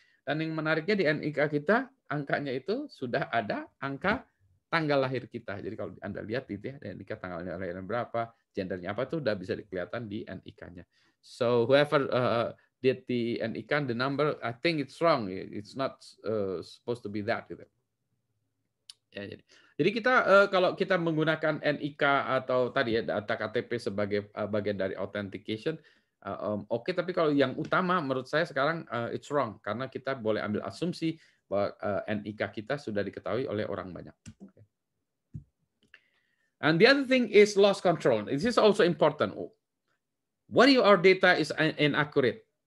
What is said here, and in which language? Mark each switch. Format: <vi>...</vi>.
<id>Dan yang menariknya di NIK kita, angkanya itu sudah ada angka tanggal lahir kita. Jadi kalau Anda lihat itu ya, NIK tanggal lahir berapa, gendernya apa tuh udah bisa kelihatan di NIK-nya.</id> <en>So whoever did the NIK, the number, I think it's wrong. It's not supposed to be that.</en> <id>Gitu. Ya, jadi kita kalau kita menggunakan NIK atau tadi ya data KTP sebagai bagian dari authentication, oke, tapi kalau yang utama menurut saya sekarang</id> <en>it's wrong</en> <id>karena kita boleh ambil asumsi bahwa NIK kita sudah diketahui oleh orang banyak.</id> <en>Okay. And the other thing is loss control. This is also important. What if our data is inaccurate?</en>